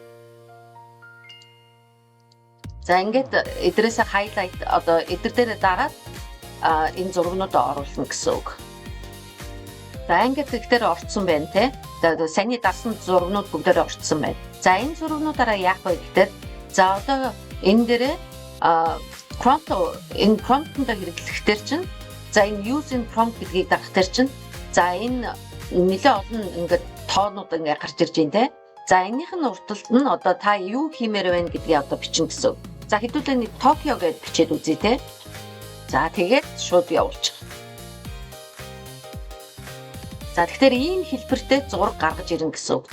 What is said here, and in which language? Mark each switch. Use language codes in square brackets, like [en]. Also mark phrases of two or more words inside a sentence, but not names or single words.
[mn] За ингээд эдрээсээ highlight одоо эдэр дээр дараад энэ зургнуудаа оруулна гэсэн үг. За ингээд тэгэхээр орцсон байна те. За саний дарсан зургнууд бүгдээрээ орцсон байна. За энэ зургнуудаараа яах вэ гэхээр за одоо энэ дээрээ prompt-д хэрэглэхтэр чинь за энэ [en] use in prompt [mn] гэдгийг дарахтэр чинь за энэ нэлээд олон ингээд тоонууд ингээд гарч ирж байна те. За энийх нь урталт нь одоо та юу хиймээр байна гэдгийг одоо бичнэ гэсэн. За хэдүүлээ нэг Токио гэж бичээд үзье те. За тэгээд шууд явуулчих. За тэгэхээр ийм хэлбэртэй зураг гаргаж ирнэ гэсэн үг.